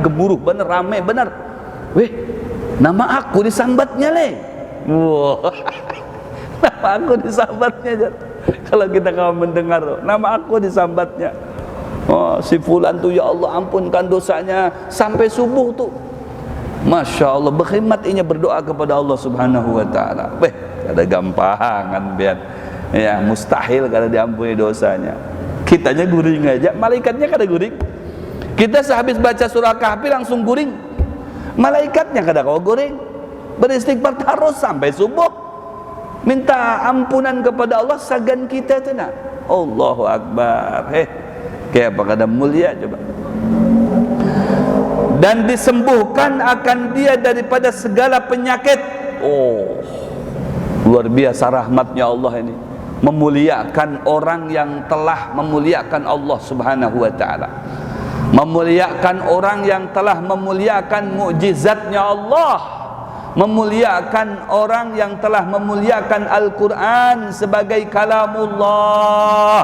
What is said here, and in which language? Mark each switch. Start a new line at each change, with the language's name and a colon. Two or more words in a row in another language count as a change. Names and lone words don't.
Banjar: Gemuruh bener, rame bener. Nama aku disambatnya Wah, nama aku disambatnya. Kalau kita mendengar nama aku disambatnya, si fulan tuh, ya Allah ampunkan dosanya, sampai subuh tuh.
Arabic: ما شاء الله,
Indonesian: berkhidmat ini berdoa kepada Allah
Arabic: سبحانه وتعالى.
Banjar: Ada gampangan biar ya, mustahil kalau diampuni dosanya. Kitanya guring aja, malaikatnya kada guring. Kita sehabis baca surah Kahfi langsung guring, malaikatnya kada kau guring. Beristighfar terus sampai subuh, minta ampunan kepada Allah sagan kita itu nak.
Arabic: الله أكبر.
Banjar: Kayak apa kada mulia coba. Dan disembuhkan akan dia daripada segala penyakit.
Indonesian: Luar biasa rahmatnya Allah ini, memuliakan orang yang telah memuliakan Allah
Arabic: سبحانه وتعالى,
Indonesian: memuliakan orang yang telah memuliakan mukjizatnya Allah, memuliakan orang yang telah memuliakan Al-Quran sebagai kalamullah.